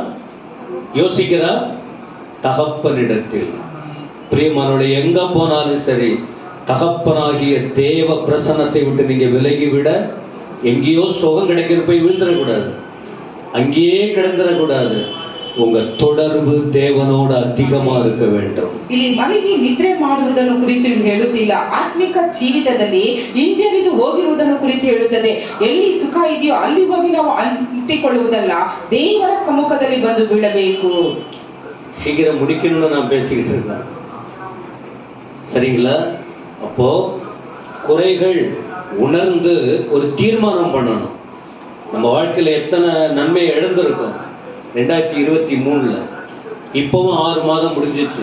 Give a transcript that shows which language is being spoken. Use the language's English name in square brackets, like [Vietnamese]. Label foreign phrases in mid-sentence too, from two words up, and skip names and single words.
[Tamil] யோசிக்கிறா, தகப்பனிடத்தில். பிரியமானவர்களே, எங்க போனாலும் சரி, தகப்பனாகிய தேவ பிரசன்னத்தை விட்டு நீங்க விலகிவிட, எங்கேயோ சுகம் கிடைக்கிற போய் விழுந்துடக்கூடாது, அங்கேயே கிடந்துடக்கூடாது. உங்க தொடர்பு தேவனோட அதிகமா இருக்க வேண்டும். [Kannada] ಇಲ್ಲಿ ಮಲಗಿ ನಿದ್ರೆ ಮಾಡುವುದನ್ನು ಕುರಿತು ಹೇಳುತ್ತಿಲ್ಲ, ಆತ್ಮಿಕ ಜೀವಿತದಲ್ಲಿ ಹಿಂಜರಿದು ಹೋಗಿರುವುದನ್ನು ಕುರಿತು ಹೇಳುತ್ತದೆ. ಎಲ್ಲಿ ಸುಖ ಇದೆಯೋ ಅಲ್ಲಿ ಹೋಗಿ ನಾವು ಅಂಟಿಕೊಳ್ಳುವುದಲ್ಲ, ದೇವರ ಸಮ್ಮುಖದಲ್ಲಿ ಬಂದು ಬೀಳಬೇಕು. [Tamil] சீக்கிரம் முடிக்கணும்னு நான் பேசிக்கிட்டு இருக்கேன், சரிங்களா? அப்போ குறைகள் உணர்ந்து ஒரு தீர்மானம் பண்ணணும். நம்ம வாழ்க்கையில எத்தனை நன்மையை இழந்திருக்கோம். 2023 இப்பவும் 6 மாதம் முடிஞ்சிச்சு.